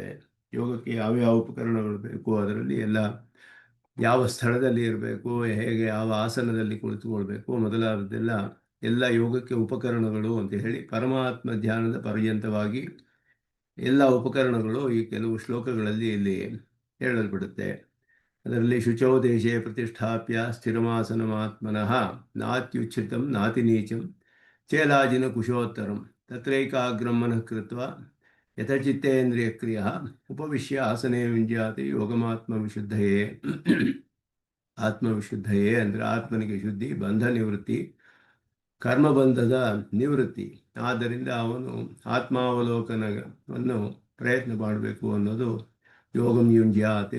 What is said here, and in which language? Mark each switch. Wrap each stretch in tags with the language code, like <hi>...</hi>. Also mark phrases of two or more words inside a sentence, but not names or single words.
<kn>ಯೋಗಕ್ಕೆ ಯಾವ್ಯಾವ ಉಪಕರಣಗಳು ಬೇಕು, ಅದರಲ್ಲಿ ಎಲ್ಲ ಯಾವ ಸ್ಥಳದಲ್ಲಿ ಇರಬೇಕು, ಹೇಗೆ ಯಾವ ಆಸನದಲ್ಲಿ ಕುಳಿತುಕೊಳ್ಬೇಕು ಮೊದಲಾದದ್ದೆಲ್ಲ ಎಲ್ಲ ಯೋಗಕ್ಕೆ ಉಪಕರಣಗಳು ಅಂತ ಹೇಳಿ ಪರಮಾತ್ಮ ಧ್ಯಾನದ ಪರ್ಯಂತವಾಗಿ ಎಲ್ಲ ಉಪಕರಣಗಳು ಈ ಕೆಲವು ಶ್ಲೋಕಗಳಲ್ಲಿ ಇಲ್ಲಿ ಹೇಳಲ್ಪಡುತ್ತೆ.</kn> <sa>ಅದರಲ್ಲಿ ಶುಚೌ ದೇಶೇ ಪ್ರತಿಷ್ಠಾಪ್ಯ ಸ್ಥಿರಮಾಸನಮಾತ್ಮನಃ ನಾತ್ಯುಚ್ಛ್ರಿತಂ ನಾತಿ ನೀಚಂ ಚೇಲಾಜಿನ ಕುಶೋತ್ತರಂ ತತ್ರೈಕಾಗ್ರಂ ಮನಃ ಕೃತ್ವ ಯಥಚಿತ್ತೇಂದ್ರಿಯಕ್ರಿಯ ಉಪವಿಶ್ಯ ಆಸನೆ ವಿಂಜಾತಿ ಯೋಗಮಾತ್ಮವಿಶುದ್ಧಯೇ.</sa> <kn>ಆತ್ಮವಿಶುದ್ಧಯೇ ಅಂದರೆ ಆತ್ಮನಿಗೆ ಶುದ್ಧಿ, ಬಂಧ ನಿವೃತ್ತಿ, ಕರ್ಮಬಂಧದ ನಿವೃತ್ತಿ. ಆದ್ದರಿಂದ ಅವನು ಆತ್ಮಾವಲೋಕನವನ್ನು ಪ್ರಯತ್ನ ಮಾಡಬೇಕು ಅನ್ನೋದು</kn> <sa>ಯೋಗಂ ಯುಂಜ್ಯಾತಿ.</sa>